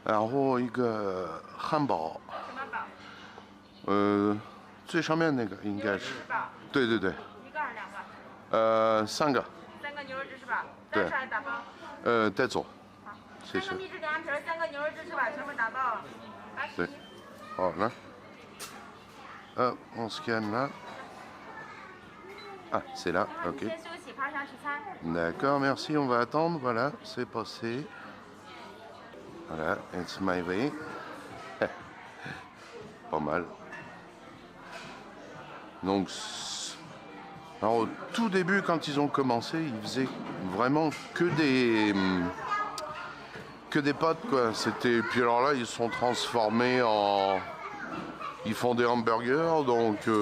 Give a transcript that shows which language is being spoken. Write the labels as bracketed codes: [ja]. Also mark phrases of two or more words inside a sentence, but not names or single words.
[zh] 然后一个汉堡。什么堡？最上面那个应该是。对对对。一个还是2个？3个。3个牛肉芝士堡。单吃还是打包？带走。好。谢谢。3个秘制凉皮儿，3个牛肉芝士堡，全部打包。对。好了。 [fr] on scanne là. Ah, c'est là, ok. D'accord, merci, on va attendre, voilà, c'est passé. Voilà, [en] it's my way. [fr] Pas mal. Donc, alors, au tout début, quand ils ont commencé, ils faisaient vraiment que des pâtes, quoi. C'était, puis alors là, ils se sont transformés en... Ils font des hamburgers, donc...